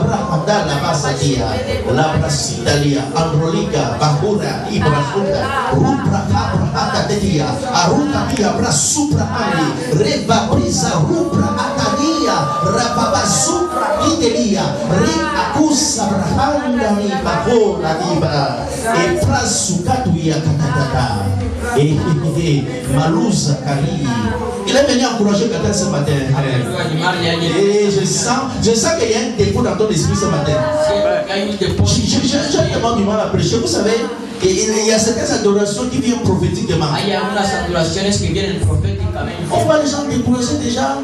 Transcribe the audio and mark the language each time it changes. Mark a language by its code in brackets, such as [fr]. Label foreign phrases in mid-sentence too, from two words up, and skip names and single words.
[fr] Brahadala Basadia, Labra Sitalia, Androlika, Bahura, Ibra Sunda, Rupra Cabra Atadia, Aruka Pia Brasupra Ali, Reba Brisa Rupra Atadia, Rababa Supra Idelia, Rikakusa Brahanda Bahona Libra, et Prasukatuya Katatata, et Malusa Kali. Il est venu encourager quelqu'un ce matin. Et je sens qu'il y a un défaut dans ton esprit ce matin. Je demande du mal à prêcher. Vous savez, il y a certaines adorations qui viennent prophétiquement. On voit les gens décourager déjà.